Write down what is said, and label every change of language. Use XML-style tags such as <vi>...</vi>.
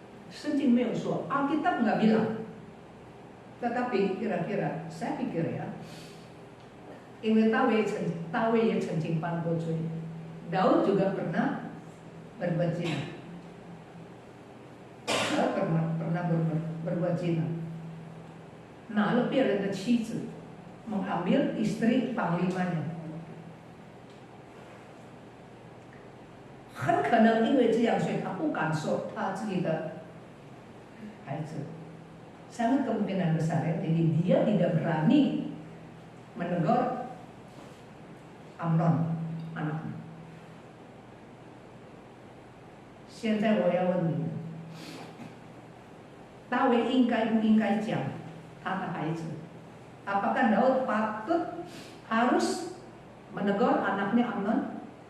<zh>圣经没有说,</zh> <id>Alkitab nggak bilang. Tetapi kira-kira, saya pikir ya,</id> <zh>因为大卫也曾经犯过罪,</zh> <id>Daud juga pernah berbuat zina. Daud pernah berbuat zina.</id> <zh>拿了别人的妻子,</zh> <id>mengambil istri panglimanya.</id> <zh>很可能因为这样，所以他不敢说他自己的孩子。</zh> <id>sangat kemungkinan besar ya, jadi dia tidak berani menegur Amnon anaknya.</id> <zh>现在我要问你，大卫应该不应该讲他的孩子？</zh> <id>Apakah Daud patut harus menegur anaknya Amnon?</id>